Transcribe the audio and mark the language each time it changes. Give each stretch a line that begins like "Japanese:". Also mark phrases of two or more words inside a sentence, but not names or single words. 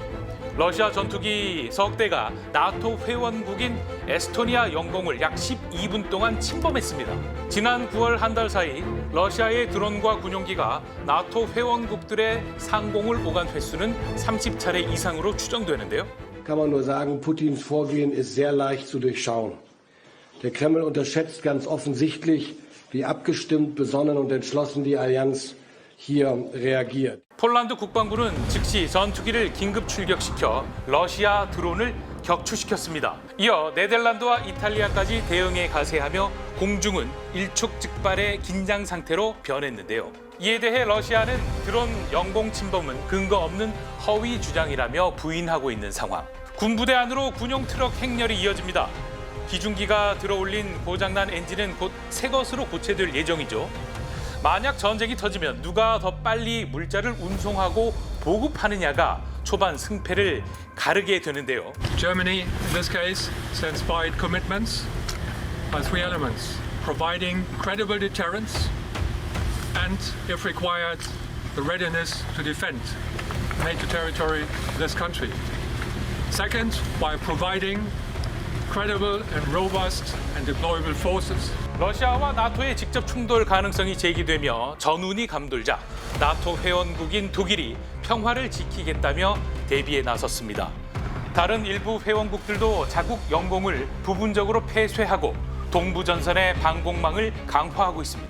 Korean: 러시아 전투기 석 대가 나토 회원국인 에스토니아 영공을 약 12분 동안 침범했습니다. 지난 9월 한 달 사이 러시아의 드론과 군용기가 나토 회원국들의 상공을 오간 횟수는 30차례 이상으로 추정되는데요.
German: Kann man nur sagen, Putins Vorgehen ist sehr leicht zu durchschauen. Der Kreml unterschätzt ganz offensichtlich, wie abgestimmt, besonnen und entschlossen die Allianz hier reagiert.
Korean: 폴란드 국방부는 즉시 전투기를 긴급 출격시켜 러시아 드론을 격추시켰습니다. 이어 네덜란드와 이탈리아까지 대응에 가세하며 공중은 일촉즉발의 긴장 상태로 변했는데요. 이에 대해 러시아는 드론 영공 침범은 근거 없는 허위 주장이라며 부인하고 있는 상황. 군부대 안으로 군용 트럭 행렬이 이어집니다. 기중기가 들어올린 고장난 엔진은 곧 새 것으로 고체될 예정이죠. 만약 전쟁이 터지면 누가 더 빨리 물자를 운송하고 보급하느냐가 초반 승패를 가르게 되는데요.
English: Germany, in this case, stands by its commitments by three elements: providing credible deterrence and, if required, the readiness to defend NATO territory of this country. Second, by providing credible and robust and deployable forces.
Korean: 러시아와 나토의 직접 충돌 가능성이 제기되며 전운이 감돌자 나토 회원국인 독일이 평화를 지키겠다며 대비에 나섰습니다. 다른 일부 회원국들도 자국 영공을 부분적으로 폐쇄하고 동부전선의 방공망을 강화하고 있습니다.